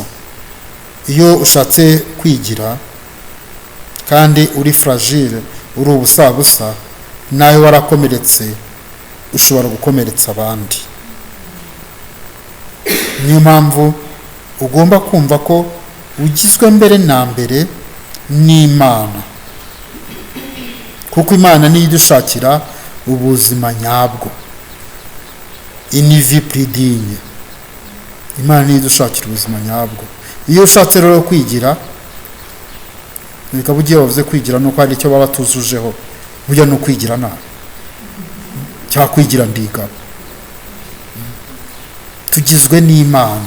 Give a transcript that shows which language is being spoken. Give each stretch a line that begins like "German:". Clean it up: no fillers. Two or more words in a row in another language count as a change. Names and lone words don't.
Kinyarwanda: Iyo ushatse kwigira kandi uri fragile, uri ubusabusa, nawe warakomeretse, ushobora gukomeretsa abandi. Niyo mpamvu ugomba kumva ko ugizwe mbere na mbere n'Imana, kuko Imana niyo idushakira ubuzima nyabwo,
French: une vie plus digne.
Kinyarwanda: Imana niyo idushakira ubuzima nyabwo. Iyo ushatse rero kwigira, bikaba ugiye wavuze kwigira nuko hari icyo baba tuzujeho, burya no kwigira nabi cyangwa kwigira ndigaba. Tugizwe n'Imana.